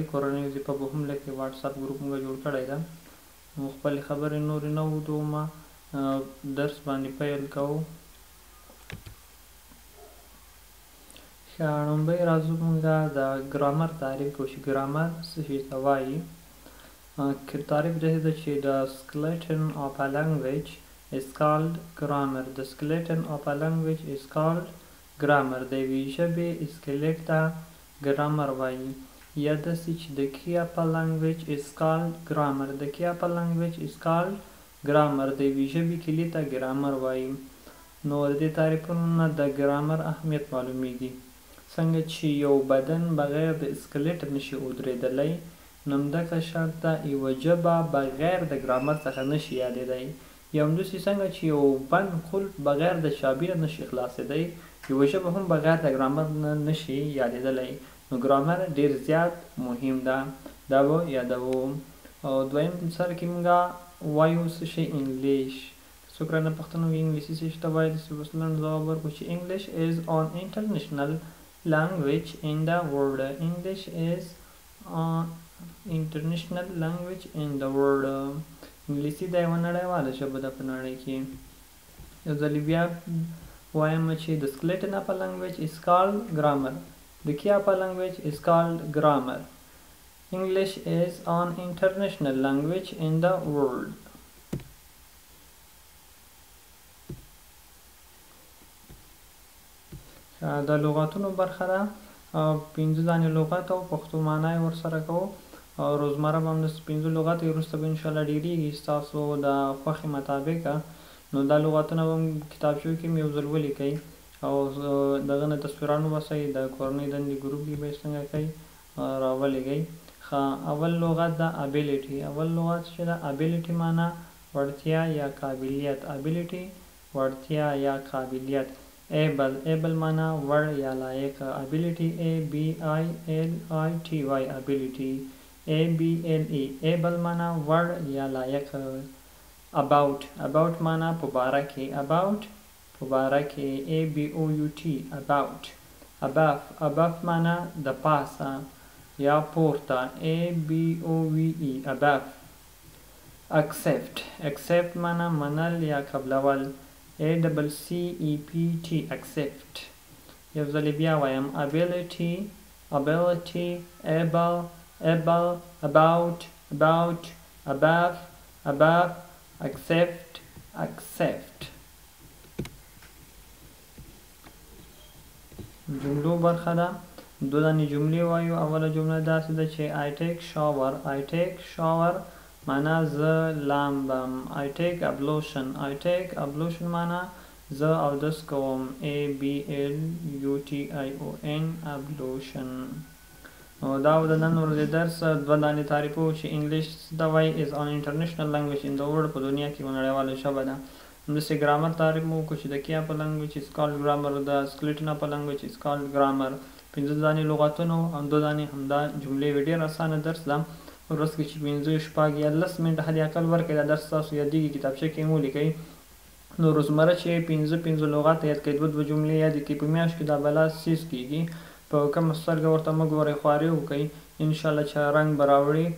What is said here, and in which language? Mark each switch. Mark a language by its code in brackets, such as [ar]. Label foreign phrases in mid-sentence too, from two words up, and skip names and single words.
[ps] کورنۍ وظیفه به هم لکه واټساپ ګروپ موږ جوړ کړی ده. نو خپلې خبرې نورې نه اوږدومه، درس باندې پیل کوو. لومړی راځو موږ د ګرامر تعریف کوو چې ګرامر څه شي ته وایي. تعریف داسې ده چې [en] the skeleton of a language is called grammar. The skeleton of a language is called grammar. [ps] د یوې ژبې اسکلیټ ته ګرامر وایي. یا داسې چې [en] the key of a language is called grammar. The key of a language is called grammar. [ps] د یوې ژبې کلي ته ګرامر وایي. نو د دې تعریفونو نه د ګرامر اهمیت معلومیږي. څنګه چې یو بدن بغیر د اسکلیټ نشي ودرېدلی، نو همدغه شانته یوه ژبه بغیر د ګرامر څخه نشي یادېدی. یا همداسې څنګه چې یو بند قلف بغیر د چابي نه نشي خلاصېدی، یوه ژبه هم بغیر د ګرامر نه نشي یادېدلی. نو ګرامر ډېر زیات مهم ده، دا به یادوو. او دویم سر کې موږ وایو څه شی انګلیش. څوک رانه پوښتنه وکړي انګلیسي څه شي ته وایي، داسې بس لنډ ځواب ورکړو چې انګلیش [en] is an international language in the world. English is an international language in the world. [ps] انګلیسي دا یوه نړیواله ژبه ده په نړۍ کې. یو ځلې بیا وایم چې [en] the skeleton of a language is called grammar. The key of a language is called grammar. English is an international language in the world. [ps] د لغاتونو برخه ده، 5 دانې لغت او پښتو معنا یې ورسره کوو. او روزمره به همداسې 5 لغت وي، وروسته به انشاءالله ډېرېږي ستاسو د خوښې مطابق. نو دا لغتونه به کتابچو کې یو ځل ولیکئ او دغه نه تصویران وباسئ، د کورنۍ دندې ګروپ کې به یې څنګه کوئ راولېږئ. اول لغت ده ابیلیټي. اول لغت چې ده ابیلیټي معنا وړتیا یا قابلیت. ابیلیټي وړتیا یا قابلیت. [en] able. able [ps] معنا وړ یا لایق. [en] ability ability. ability able. able [ps] معنا وړ یا لایق. [en] about. about [ps] معنا په باره کې. about په باره کې. [en] about. about. above. above [ps] معنا د پاسه یا پورته. [en] above. above. accept. [ps] accept معنا منل یا قبلول. [en] accept. accept. [ps] یو ځلې بیا وایم [en] ability ability able able about about above above accept accept. [ps] جملو برخه ده، 2 دانې جملې وایو. اوله جمله داسې ده چې [en] I take shower. I take shower [ps] معنا زه لامبم. [en] I take ablution. I take ablution [ps] معنا زه اودس کوم. [en] ablution ablution. [ps] نو دا و د نن ورځې درس. 2 دانې تعریفو چې انګلیش څه ته وایي [en] is an international language in the world. [ps] په دنیا کې یوه نړیواله ژبه ده. همداسې ګرامر تعریف مو وکړو چې د [en] key of a language is called grammar. د skeleton of a language is called grammar. [ps] 5 دانې لغتونه او 2 دانې همدا جملې وي. ډېر اسانه درس ده. ورځ کې چې 5 شپږ یا 10 منټه حد اقل ورکړئ، دا درس تاسو یادېږي، کتابچه کې یې ولیکئ. نو روزمره چې 5 لغات یاد کړئ، 2 جملې یادې کړئ، په میاشت کې دا بلا سیز کېږي. په کومه سترګه ورته مه ګورئ، خواري وکئ، انشاءالله چې رنګ به راوړي.